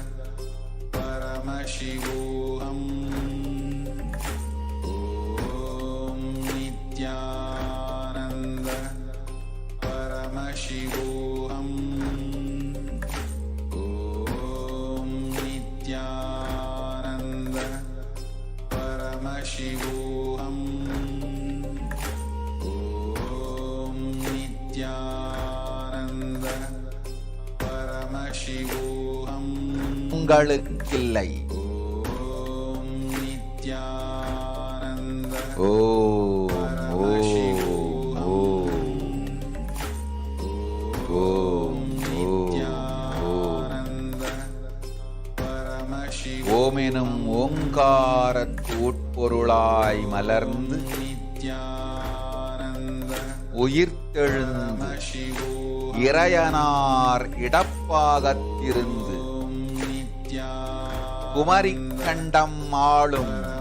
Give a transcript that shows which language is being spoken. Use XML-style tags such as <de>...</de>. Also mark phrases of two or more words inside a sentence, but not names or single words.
<sa>परमशिवोऽहम् नित्यानन्द परमशिवोऽहम् ॐ नित्यानन्द परमशिवोऽहम् ॐ नित्यानन्द परमशिवोऽहम्</sa> <ta>உங்களுக்கில்லை.</ta> <sa>नित्यानन्द</sa> <ta>ஓம் ஓம் எனும் ஓங்காரத்து உட்பொருளாய் மலர்ந்து உயிர்த்தெழுந்து இறையனார் இடப்பாகத்திருந்து குமரிக்கண்டம் ஆளும்</ta>